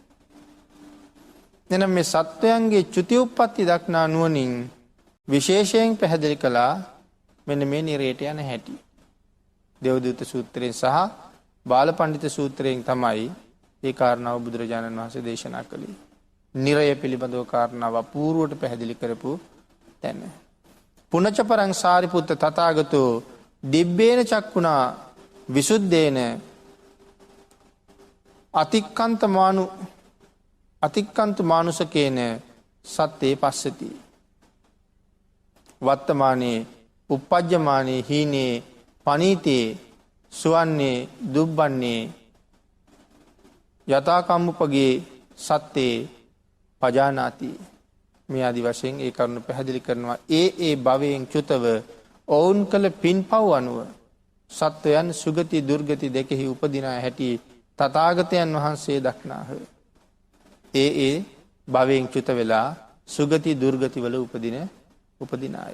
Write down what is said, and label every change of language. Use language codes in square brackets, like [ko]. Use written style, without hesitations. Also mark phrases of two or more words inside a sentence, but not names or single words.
[si] එනම් මේ සත්වයන්ගේ චුති උප්පත්ති දක්නා නුවණින් විශේෂයෙන් පැහැදිලි කළා මෙන්න මේ නිරේට යන හැටි. දේවදූත සූත්‍රයෙන් සහ බාලපඬිත සූත්‍රයෙන් තමයි ඒ කාරණාව බුදුරජාණන් වහන්සේ දේශනා කළේ. නිරය පිළිබඳව කාරණාව අපූර්වට පැහැදිලි කරපු තැන. [pi] පුනච පරං සාරිපුත්ත තථාගතෝ දිබ්බේන චක්කුණා විසුද්ධේන අතික්කන්තු මානුසකේන සත්තේ පස්සති. වත්තමානේ උප්පජ්ජමානේ හීනේ පනීතේ සුවන්නේ දුබ්බන්නේ යථාකම්මුපගේ සත්තේ පජානාති. [si] මේ ආදි වශයෙන් ඒ කරුණු පැහැදිලි කරනවා. ඒ භවයෙන් චුතව ඔවුන් කළ පින්පව් අනුව සත්වයන් සුගති දුර්ගති දෙකෙහි උපදිනා හැටි තථාගතයන් වහන්සේ දක්නාහ. ඒ භවයෙන් චුත වෙලා සුගති දුර්ගති වල උපදින අය.